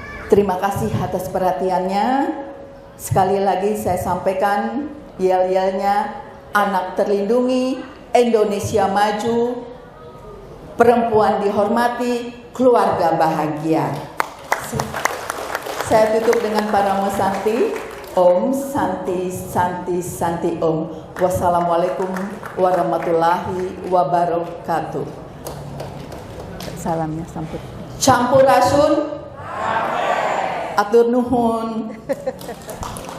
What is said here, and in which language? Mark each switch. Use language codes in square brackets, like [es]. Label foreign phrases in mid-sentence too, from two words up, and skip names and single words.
[id] Terima kasih atas perhatiannya. Sekali lagi saya sampaikan yel-yelnya, anak terlindungi, Indonesia maju, perempuan dihormati, keluarga bahagia. Saya tutup dengan Paramo Santi. [sa] ओम् शान्तिः शान्तिः शान्तिः ओम्. [ar] والسلام عليكم ورحمة الله وبركاته. [su] Salamnya samput. Campurasun. Atur nuhun.